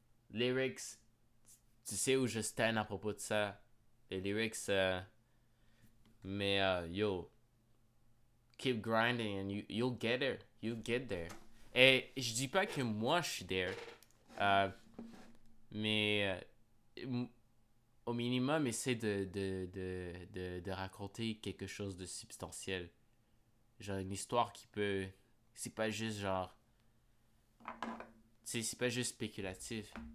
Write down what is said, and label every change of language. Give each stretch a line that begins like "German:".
French: Lyrics, tu sais où je stand à propos de ça. Les lyrics, mais
English: yo, keep grinding and you'll get there. You'll get there.
French: Et je dis pas que moi je suis there, mais au minimum, essaie de raconter quelque chose de substantiel. Genre une histoire qui peut. C'est pas juste genre. Tu sais, c'est pas juste spéculatif.